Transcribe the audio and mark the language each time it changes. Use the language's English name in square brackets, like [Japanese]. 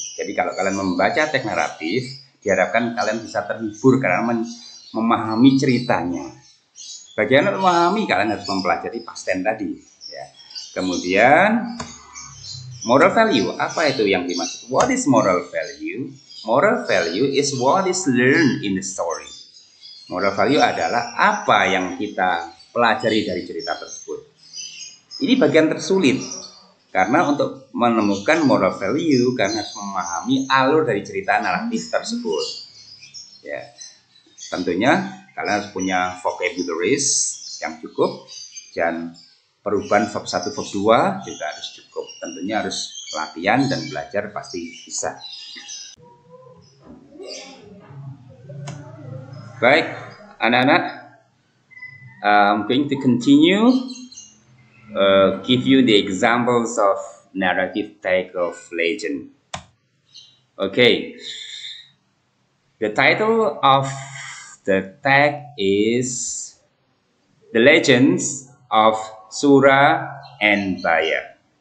[Indonesian] Jadi kalau kalian membaca teks naratif, diharapkan kalian bisa terhibur karena memahami ceritanya. Bagaimana memahami? Kalian harus mempelajari past tense tadi. Ya. Kemudian moral value, apa itu yang dimaksud? [English] What is moral value? Moral value is what is learned in the story. [Indonesian] Moral value adalah apa yang kita pelajari dari cerita tersebut. Ini bagian tersulit, karena untuk menemukan moral value, kalian harus memahami alur dari cerita naratif tersebut. Ya, tentunya kalian harus punya vocabularies yang cukup, dan perubahan verb 1, verb 2 juga harus cukup. Tentunya harus latihan dan belajar, pasti bisa. Baik, anak-anak, [English] I'm going to continue give you the examples of narrative type of legend. Okay, the title of the tag is The Legends of Sura and Baya.